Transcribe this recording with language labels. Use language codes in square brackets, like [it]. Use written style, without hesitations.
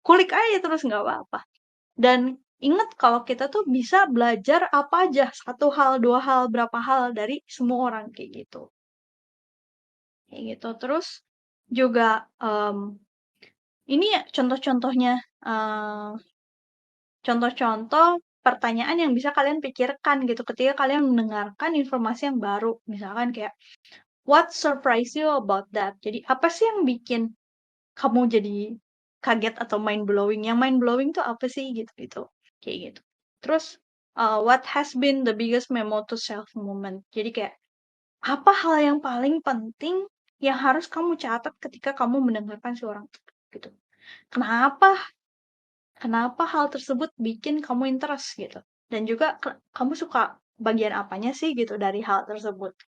[id] Kulik aja terus nggak apa-apa. Dan ingat kalau kita tuh bisa belajar apa aja, satu hal, dua hal, berapa hal dari semua orang kayak gitu. Kayak gitu. Terus juga ini ya contoh-contohnya eh, contoh-contoh pertanyaan yang bisa kalian pikirkan gitu ketika kalian mendengarkan informasi yang baru. [en] Misalkan kayak, what surprised you about that? [id] Jadi, apa sih yang bikin kamu jadi kaget atau mind blowing? Yang mind blowing tuh apa sih gitu-gitu. Kayak gitu. Terus, what has been the biggest memo to self moment? Jadi kayak, apa hal yang paling penting yang harus kamu catat ketika kamu mendengarkan si orang gitu. Kenapa Kenapa hal tersebut bikin kamu interest gitu? Dan juga kamu suka bagian apanya sih gitu dari hal tersebut.